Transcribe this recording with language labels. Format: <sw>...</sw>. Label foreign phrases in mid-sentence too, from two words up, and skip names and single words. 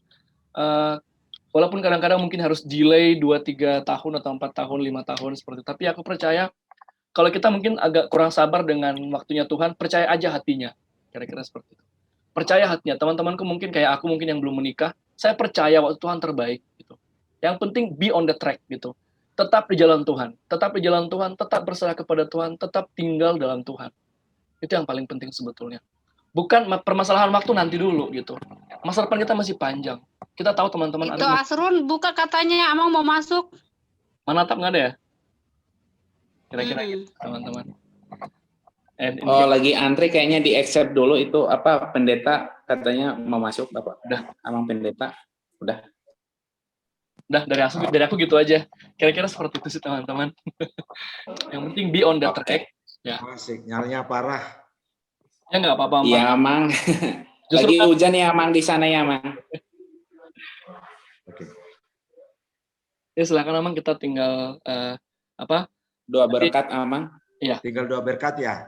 <id>Walaupun kadang-kadang mungkin harus delay 2-3 tahun atau 4 tahun, 5 tahun seperti itu, tapi aku percaya kalau kita mungkin agak kurang sabar dengan waktunya Tuhan, percaya aja hatinya, kira-kira seperti itu. Percaya hatinya, teman-temanku mungkin kayak aku mungkin yang belum menikah, saya percaya waktu Tuhan terbaik gitu. Yang penting</id> <en>be on the track</en> <id>gitu. Tetap di jalan Tuhan, tetap berserah kepada Tuhan, tetap tinggal dalam Tuhan. Itu yang paling penting sebetulnya. Bukan permasalahan waktu nanti dulu gitu. Masa depan kita masih panjang. Kita tahu teman-teman. Itu Asrun buka katanya, Amang mau masuk. Manatap nggak ada ya? Kira-kira gitu, teman-teman. Lagi antri kayaknya di accept dulu itu apa pendeta katanya mau masuk Bapak. Udah. Amang pendeta. Udah. Dari aku gitu aja. Kira-kira seperti itu sih teman-teman. Yang penting</id> <en>be on the track.</en> <id>Ya. Sinyalnya parah. Ya nggak apa-apa, Mang. Iya, Mang. Lagi hujan ya, Mang, di sana ya, Mang. Oke. Ya silakan, Mang, kita tinggal doa berkat, Amang. Iya. Tinggal doa berkat ya.</id>